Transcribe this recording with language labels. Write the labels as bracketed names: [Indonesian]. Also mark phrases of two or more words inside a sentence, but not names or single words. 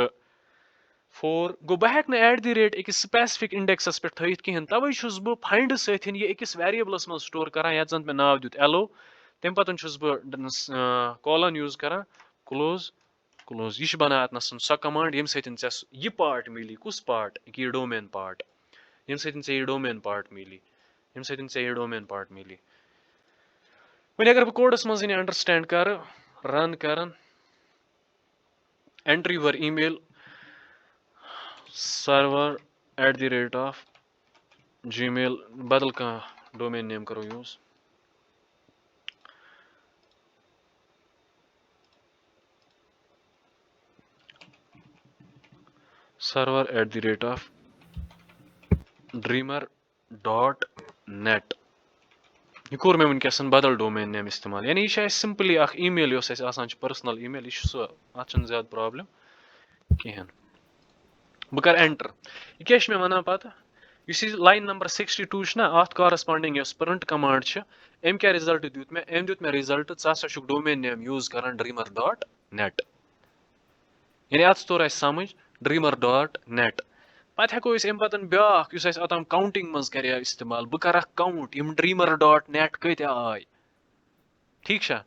[Kashmiri] 4 گوٚو بہٕ ہٮ۪کہٕ نہٕ [English] at the rate [Kashmiri] أکِس [English] specific indexes [Kashmiri] پٮ۪ٹھ تھٲیِتھ کِہینۍ تَوے چھُس بہٕ فاینڈٕ سۭتۍ یہِ أکِس ویریبلس منٛز سٹور کران یَتھ زن مےٚ ناو دیُت ایلو تَمہِ پتہٕ چھُس بہٕ کالن یوٗز کران کلوز یہِ چھُ بنان اتنس سۄ کمانڈ ییٚمہِ سۭتۍ ژےٚ یہِ پارٹ مِلی کُس پارٹ یہِ [English] domain part [Kashmiri] ییٚمہِ سۭتۍ ژےٚ یہِ [English] domain part [Kashmiri] مِلی وۄنۍ اگر بہٕ کوڈس منٛز یہِ انڈرسٹینڈ کرٕ رن کرن [English] enter your email server [Kashmiri] @gmail بدل کانٛہہ [English] domain name [Kashmiri] کرو یوٗز server @dreamer.net یہِ کوٚر مےٚ وٕنکیٚس بدل [English] domain name [Kashmiri] اِستعمال یعنی یہِ چھِ اَسہِ سمپلی اکھ ای میل یۄس اَسہِ آسان چھِ [English] personal email [Kashmiri] یہِ چھُ سُہ اَتھ چھُنہٕ زیادٕ پرابلم کِہینۍ بہٕ کرٕ اینٹر یہِ کیاہ چھُ مےٚ وَنان پتہٕ یُس یہِ [English] line number [Kashmiri] 62 چھُ نہ اَتھ کارسپانڈِنگ یۄس [English] print command [Kashmiri] چھِ أمۍ کیاہ رِزلٹ دیُت مےٚ أمۍ دیُت مےٚ رِزلٹ ژٕ ہسا چھُکھ [English] domain name [Kashmiri] یوٗز کران dreamer.net یعنی اَتھ توٚر اَسہِ سمجھ dreamer.net پتہٕ ہٮ۪کو أسۍ اَمہِ پتہٕ بیاکھ یُس اَسہِ اوٚتام کاونٹِنگ منٛز کرے اِستعمال بہٕ کرکھ کاونٹ یِم dreamer.net کۭتیاہ آے ٹھیٖک چھا